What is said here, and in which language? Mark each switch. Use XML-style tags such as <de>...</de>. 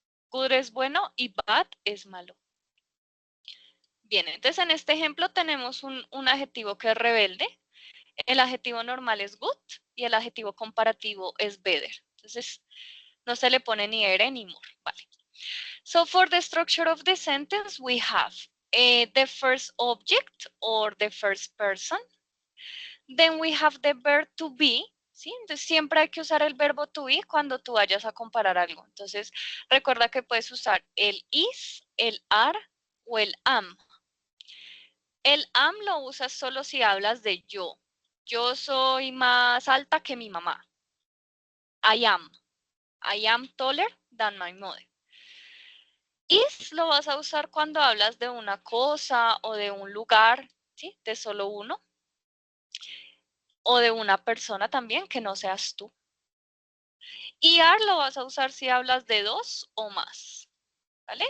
<es>Good es bueno y bad es malo. Bien, entonces en este ejemplo tenemos un adjetivo que es rebelde. El adjetivo normal es good y el adjetivo comparativo es better. Entonces no se le pone ni ere ni more, ¿vale?</es> <en>So for the structure of the sentence, we have the first object or the first person. Then we have the verb to be, ¿sí?</en> <es>Entonces siempre hay que usar el verbo to be cuando tú vayas a comparar algo. Entonces recuerda que puedes usar el is, el are o el am. El am lo usas solo si hablas de yo. Yo soy más alta que mi mamá.</es> <en>I am. I am taller than my mother.</en> <es>Is lo vas a usar cuando hablas de una cosa o de un lugar, ¿sí? De solo uno. O de una persona también que no seas tú. Y are lo vas a usar si hablas de dos o más. ¿Vale?</es>